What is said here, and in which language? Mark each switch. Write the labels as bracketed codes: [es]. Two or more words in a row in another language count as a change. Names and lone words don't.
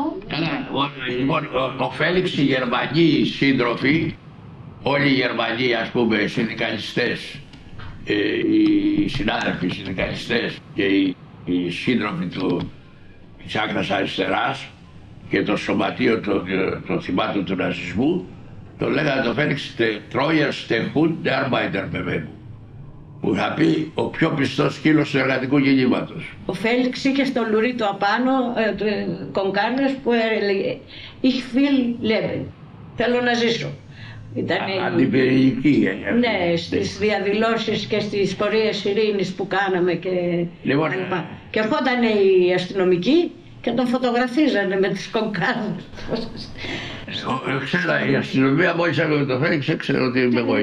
[el] Καλά, λοιπόν, ο Φέλιξ, οι Γερμανοί σύντροφοι, όλοι οι Γερμανοί, ας πούμε, συνδικαλιστές, οι συνάδελφοι συνδικαλιστές και οι σύντροφοι της άκρας αριστεράς και το σωματείο των θυμάτων του ναζισμού, το λέγανε το Φέλιξ [de] Treuerste Hund der Arbeiterbewegung, [el] που είχα πει ο πιο πιστός σκύλος του εργατικού κινήματος. Ο Φέλιξ είχε στο λουρί του απάνω κονκάρνες που έλεγε [de] Ich will leben, [el] θέλω να ζήσω. Αντιπυρηνική. Ναι, στις διαδηλώσεις και στις πορείες ειρήνης που κάναμε και λοιπόν, και ερχόταν οι αστυνομικοί και τον φωτογραφίζανε με τις κονκάρνες. Ξέρω, η αστυνομία μόλις άκουγε το Φέλιξ έξερε ότι είμαι εγώ εκεί.